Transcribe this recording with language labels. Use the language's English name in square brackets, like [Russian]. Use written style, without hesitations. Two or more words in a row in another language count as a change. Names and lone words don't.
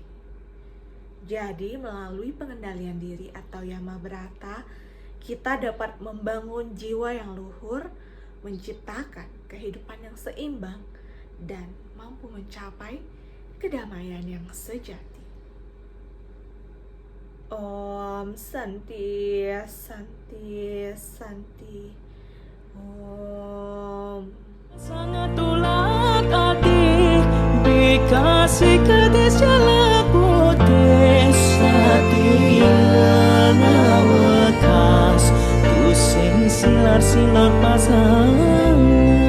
[Indonesian] Jadi melalui pengendalian diri atau yama brata, kita dapat membangun jiwa yang luhur, menciptakan kehidupan yang seimbang, dan mampu mencapai kedamaian yang sejati. [Sanskrit] Om Santi Santi Santi Om. [Balinese] Sangat tulat ati bikasi kedis jalak putih satia ngawekas tusing silar pasang